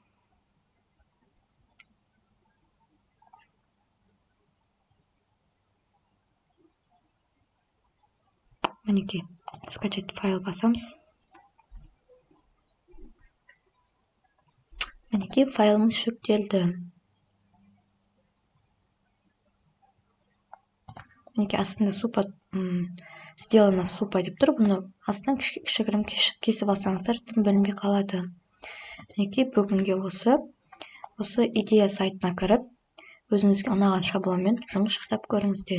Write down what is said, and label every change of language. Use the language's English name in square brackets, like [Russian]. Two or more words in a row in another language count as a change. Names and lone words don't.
[Kazakh] Мінекей [Russian] скачать файл [Kazakh] басамыз. Мінекей файлымыз жүктелді. Мінекей астында supa, [Russian] сделано в supa [Kazakh] деп тұр. Бұны астынан кішігірім кесіп алсаңыздар, тым білінбей қалады. Мінекей бүгінге осы идея сайтына кіріп, өзіңізге ұнаған шаблонмен жұмыс жасап көріңіздер.